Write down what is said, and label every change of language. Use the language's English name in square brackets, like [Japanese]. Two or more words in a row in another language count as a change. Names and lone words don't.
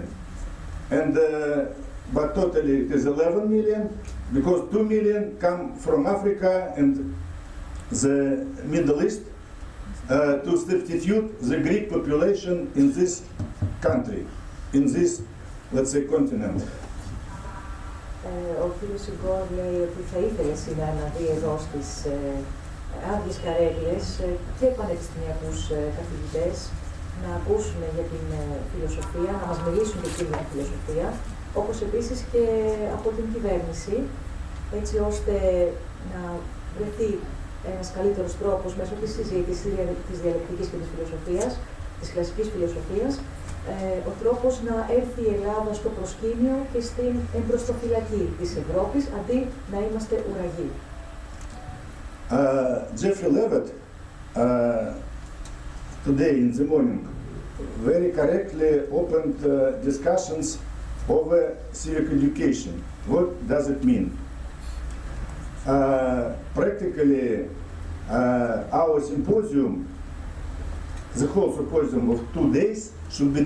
[English] And, but totally it is 11 million, because 2 million come from Africa and the Middle East to substitute the Greek population in this country, in this, let's say, continent. [Greek] Ο κύριος Ιγκόρ λέει ότι θα ήθελε σήμερα να δει εδώ στις άδειες καρέκλες και πανεπιστημιακούς καθηγητές να ακούσουν για την φιλοσοφία, να μας μιλήσουν για την φιλοσοφία, όπως επίσης και από την κυβέρνηση, έτσι ώστε να βρεθεί ένας καλύτερος τρόπος μέσω της συζήτησης, της διαλεκτικής και της φιλοσοφίας, της κλασικής φιλοσοφίας, ο τρόπος να έρθει η Ελλάδα στο προσκήνιο και στην εμπροστοφυλακή της Ευρώπης, αντί να είμαστε ουραγοί. [English] Jeffrey Levitt, today in the morning, very correctly opened discussions over civic education. What does it mean? Practically, our symposium, the whole symposium of 2 days, should be